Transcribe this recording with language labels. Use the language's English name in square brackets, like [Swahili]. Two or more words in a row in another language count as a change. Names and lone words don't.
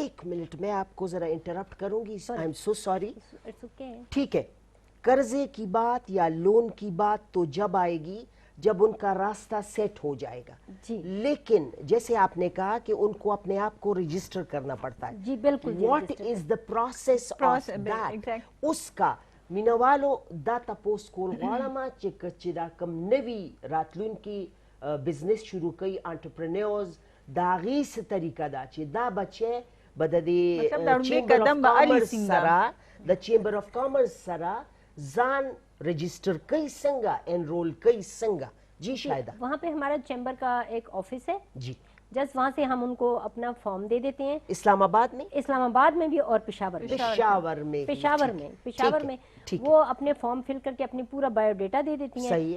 [Urdu] ایک منٹ میں آپ کو ذرا انٹرپٹ کروں گی، [English] I'm so sorry. [Urdu] اوکے ٹھیک ہے، قرضے کی بات یا لون کی بات تو جب آئے گی جب ان کا راستہ سیٹ ہو جائے گا، لیکن جیسے آپ نے کہا کہ ان کو اپنے آپ کو رجسٹر کرنا پڑتا ہے. جی بالکل. [English] what is the process of that? [Pashto] اس کا مینوالو دا تپوس کول غواړم چې دا کم نوي راتلونکي بزنس شروع کوي انټرپرینورز، د هغې څه طریقه ده چې دا بچی به د چیمبر آف کامرس سره ځان رجسٹر کئی سنگا انرول کئی سنگا. جی شاہدہ [Urdu] وہاں پہ ہمارا چیمبر کا ایک آفس ہے جی، جس وہاں سے ہم ان کو اپنا فارم دے دیتے ہیں. اسلام آباد میں؟ اسلام آباد میں بھی اور پشاور میں وہ اپنے [English] form fill [Urdu] کر کے اپنی پورا [English] bio data [Urdu] دے دیتی ہیں.